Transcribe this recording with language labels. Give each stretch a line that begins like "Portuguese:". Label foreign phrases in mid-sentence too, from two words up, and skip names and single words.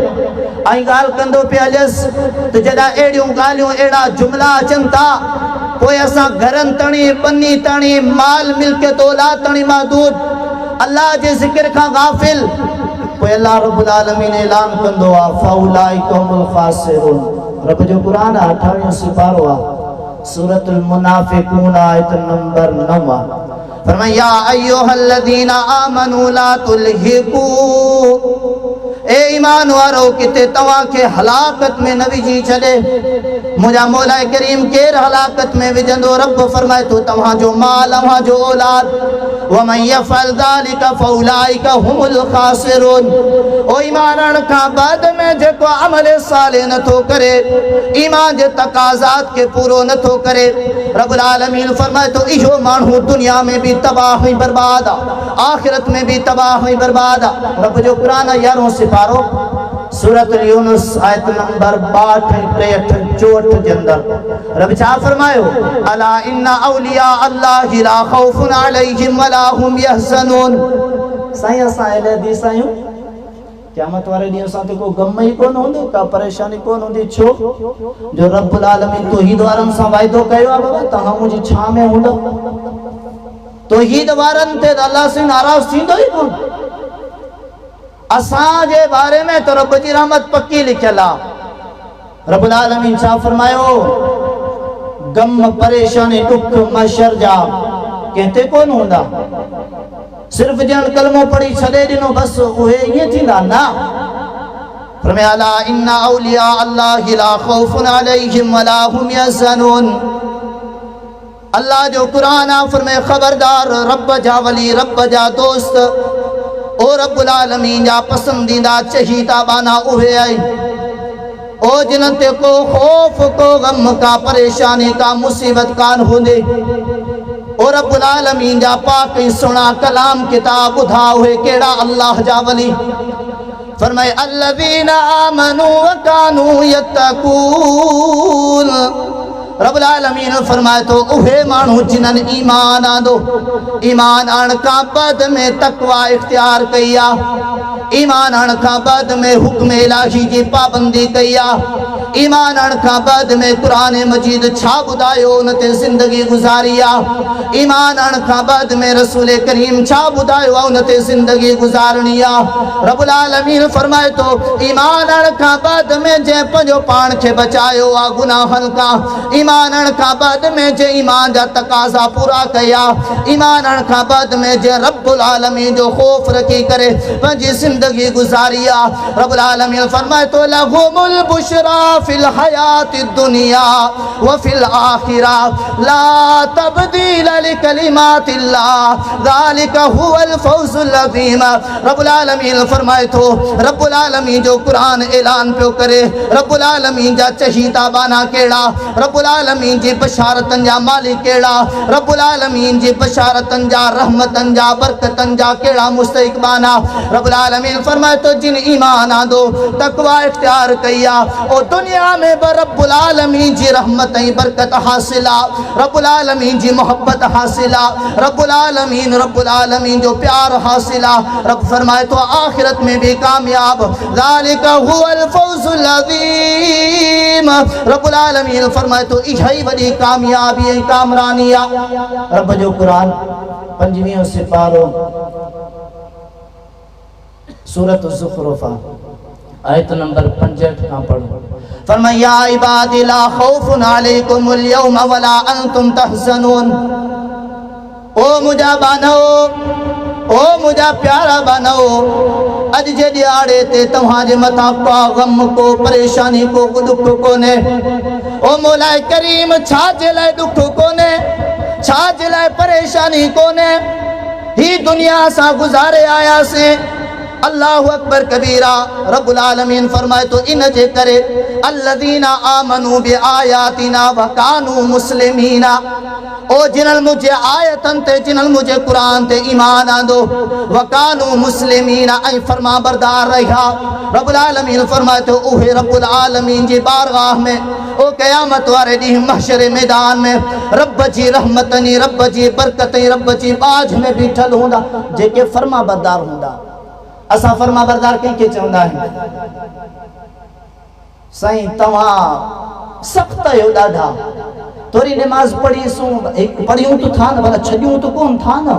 Sindhi: ऐं ॻाल्हि कंदो पिया हलियसि त जॾहिं अहिड़ियूं ॻाल्हियूं अहिड़ा जुमला अचनि था पोइ असां घरनि ताणी पनी ताणी माल मिल्कियत औलाद ताणी महदूद अल्लाह जे ज़िक्र खां गाफ़िल। पोइ अल्लाह रब्बुल आलमीन ऐलान कंदो आहे
Arabic: فأولئك هم الخاسرون.
Sindhi: रब जो कुरान 28 सिपारो आहे, सूरतुल मुनाफिकून आयत नंबर 9। फरमाया
Arabic: يا أيها الذين آمنوا لا تلهكم,
Sindhi: ए ईमान वारो किते तव्हां के हलाकत में न विझी छॾे। मुंहिंजा मौला करीम केर हलाकत में विझंदो? रब फरमाए तो तव्हां जो माल, तव्हां जो औलाद।
Arabic: ومن يفعل ذلك فأولئك هم الخاسرون.
Sindhi: ओ ईमान आणण खां बाद में जेको अमल सालिह नथो करे, ईमान जे तकाज़ात के पूरो नथो करे, रब्बुल आलमीन फरमाए तो इहो माण्हू दुनिया में भी तबाह ऐं बर्बाद आ, आखिरत में भी तबाह ऐं बर्बाद आ। रब जो कुरान 11 सिपारो सूरत यूनुस आयत नंबर 62 64 के अंदर रब छा फरमायो
Arabic: ألا إن أولياء الله لا خوف عليهم ولا هم يحزنون.
Sindhi: साईं असां एले दी साईं क़यामत वारे ॾींहुं असां ते को गम ही कोन हूंदो, का परेशानी कोन हूंदी। छो जो रब्बुल आलमीन तौहीद वारनि सां वाइदो कयो आहे बाबा तव्हां मुंहिंजी छां में हूंदो। तौहीद वारनि ते अल्लाह से नाराज़ थींदो ही कोन। असां जे बारे में तो रब जी रहमत पक्की लिखियल आहे। रब्बुल आलमीन छा फरमायो गम परेशानी दुख मशर जा कहते कोन हूंदा। सिर्फ जन कलमो पढ़ी छॾे ॾिनो बस उहे ईअं थींदा ना।
Arabic: फरमाया ألا إن أولياء الله لا خوف عليهم ولا هم يحزنون.
Sindhi: अल्लाह जो कुरान आ फरमाए खबरदार रब जा वली रब जा दोस्त ओ रब्बुल आलमीन जा पसंदीदा चहीता बाना उहे आई ओ जिन ते को खौफ को गम का परेशानी का मुसीबत कान होंदे। ओ रब्बुल आलमीन जा पाक सुना कलाम किताब बुधा हुए केड़ा अल्लाह जा वली।
Arabic: फरमाए الذين آمنوا وكانوا يتقون.
Sindhi: रब्बुल आलमीन फरमाए तो उहे मानू जिनन ईमान आंदो ईमान आण का बाद में तकवा इख्तियार कया ईमान आण का बाद में हुक्म इलाही की पाबंदी कया ईमान आण का बाद में कुरान मजीद छा बुधायो उनते जिंदगी गुजारिया ईमान आण का बाद में रसूल करीम छा बुधायो उनते जिंदगी गुजारनिया। रब्बुल आलमीन फरमाए तो ईमान आण का बाद में जे पंजो पान के बचायो आ गुनाहन का ईमान आण का बाद में जे ईमान जा तकाजा पूरा कया ईमान आण का बाद में जे रब्बुल आलमीन जो खौफ रखी करे पंजी जिंदगी गुजारिया। रब्बुल आलमीन फरमाए तो
Arabic: لهم البشرى في الحياة الدنيا وفي الآخرة لا تبديل لكلمات الله ذلك هو الفوز العظيم.
Sindhi: रब्बुल आलमीन फरमाए तो रब्बुल आलमीन जो कुरान ऐलान पियो करे रब्बुल आलमीन जा चहीता बाना केड़ा रब्बुल आलमीन जी बशारतन जा मालिक केड़ा रब्बुल आलमीन जी बशारतन जा रहमतन जा बरकतन जा केड़ा मुस्तहिक बाना। रब्बुल आलमीन फरमाए तो जिन ईमान आंदो तकवा इख्तियार कया ओ दुनिया में रब्बुल आलमीन जी रहमत ही बरकत हासिला रब्बुल आलमीन जी मोहब्बत हासिला रब्बुल आलमीन जो प्यार हासिला। रब फरमाए तो आखिरत में भी कामयाब
Arabic: ذلك هو الفوز العظيم.
Sindhi: रब्बुल आलमीन फरमाए तो इही बड़ी कामयाबी है कामरानिया। रब जो कुरान 5वीं सिपारो सूरत ज़ुखरुफ आयत नंबर 65 का पढ़ो।
Arabic: फरमाया يا عبادي لا خوف عليكم اليوم ولا أنتم تحزنون.
Sindhi: ओ मुझा बानो ओ मुझा प्यारा बानो अज जे दिहाड़े ते तव्हांजे मथा को गम को परेशानी को दुख कोने ओ मौला करीम छा जे लाए दुख कोने छा जे लाए परेशानी कोने ही दुनिया सा गुजारे आया से
Arabic: الله أكبر كبيرا.
Sindhi: रब्बुल आलमीन फरमाए तो इन जे करे
Arabic: الذين آمنوا بآياتنا وكانوا مسلمين
Sindhi: ओ जिनल मुझे आयतन ते जिनल मुझे कुरान ते ईमान आंदो
Arabic: وكانوا مسلمين
Sindhi: ऐ फरमा बरदार रहा। रब्बुल आलमीन फरमाए तो उहे रब्बुल आलमीन जी बारगाह में ओ क़यामत वारे ॾींहुं महशर मैदान में रब जी रहमतनी रब जी बरकतनी रब जी बाज में बीठल हूंदा जेके फरमा बरदार हूंदा। असा फरमा बरदार कंहिंखे चवंदा आहियूं साईं तव्हां सख़्त आहियो ॾाढा थोरी नमाज़ पढ़ियूं तो था न भला छॾियूं तो कोन था न।